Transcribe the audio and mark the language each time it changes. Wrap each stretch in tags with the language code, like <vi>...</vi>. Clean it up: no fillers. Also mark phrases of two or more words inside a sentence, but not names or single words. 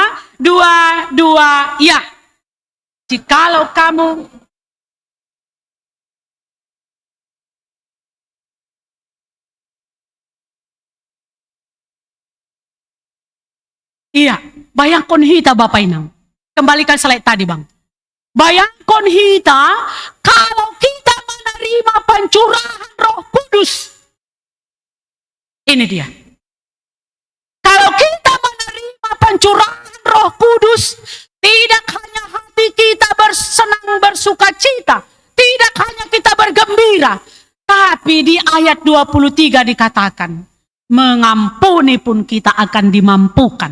<id>2, ya. Jikalau kamu iya,</id> <bts>bayangkon hita Bapak Inang.</bts> <id>Kembalikan slide tadi Bang.</id> <bts>Bayangkon hita</bts> <id>kalau kita menerima pencurahan Roh Kudus. Ini dia. Kalau kita menerima pencurahan Roh Kudus, tidak hanya hati kita bersenang bersukacita, tidak hanya kita bergembira, tapi di ayat 23 dikatakan, mengampuni pun kita akan dimampukan.</id>